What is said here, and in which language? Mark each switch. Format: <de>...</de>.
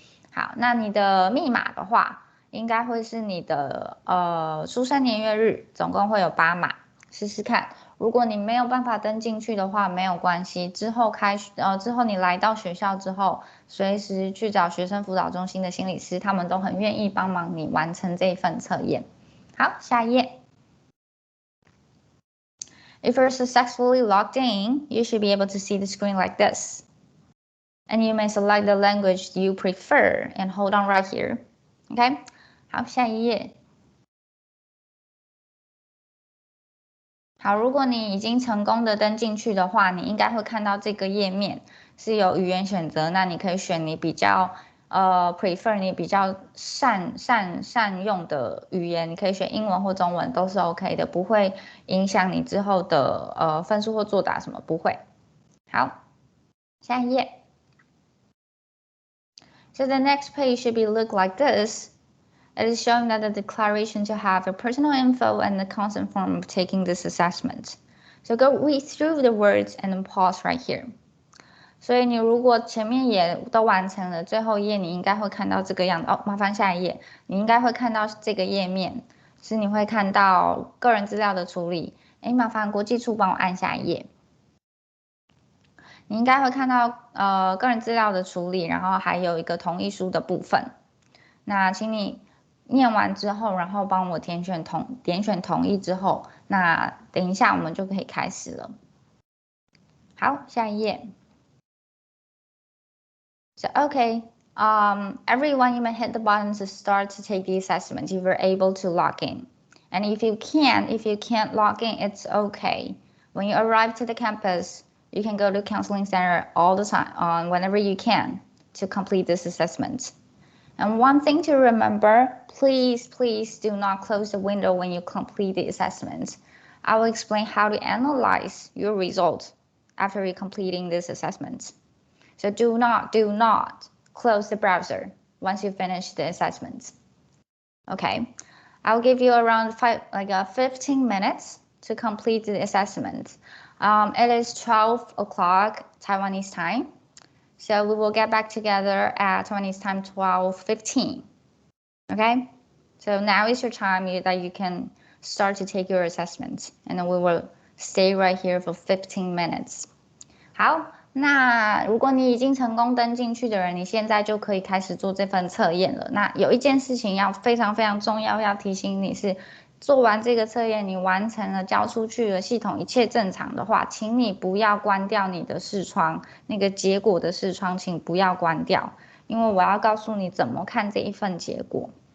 <zh>好，那你的密码的话，应该会是你的出生年月日，总共会有8码，试试看。如果你没有办法登进去的话，没有关系。之后你来到学校之后，随时去找学生辅导中心的心理师，他们都很愿意帮忙你完成这一份测验。好，下一页。</zh> <en>If you're successfully logged in, you should be able to see the screen like this. And you may select the language you prefer and hold on right here. Okay?</en> <zh>好，下一页。好，如果你已经成功的登进去的话，你应该会看到这个页面是有语言选择，那你可以选你比较</zh> <en>prefer</en> <zh>你比较善用的语言，你可以选英文或中文都是 OK 的，不会影响你之后的分数或作答什么，不会。好，下一页。</zh> <en>So the next page should be look like this. It is showing that the declaration to have your personal info and the consent form of taking this assessment. So go read through the words and then pause right here.</en> <zh>所以你如果前面也都完成了，最后一页你应该会看到这个样子。麻烦下一页，你应该会看到这个页面，是你会看到个人资料的处理。麻烦国际处帮我按下一页。你应该会看到个人资料的处理，然后还有一个同意书的部分。那请你念完之后，然后帮我点选同意之后，那等一下我们就可以开始了。好，下一页。</zh> <en>So okay, everyone, you may hit the button to start to take the assessment if you're able to log in. And if you can't log in, it's okay. When you arrive to the campus, you can go to counseling center all the time, whenever you can, to complete this assessment. And one thing to remember, please do not close the window when you complete the assessment. I will explain how to analyze your results after you're completing this assessment. So do not close the browser once you finish the assessment. Okay, I'll give you around 15 minutes to complete the assessment. It is 12 o'clock Taiwanese time. So we will get back together at Taiwanese time 12:15. Okay, so now is your time that you can start to take your assessment, and then we will stay right here for 15 minutes.</en> <zh>好，那如果你已经成功登进去的人，你现在就可以开始做这份测验了。那有一件事情要非常重要，要提醒你是，做完这个测验，你完成了交出去了，系统一切正常的话，请你不要关掉你的视窗，那个结果的视窗，请不要关掉，因为我要告诉你怎么看这一份结果。</zh>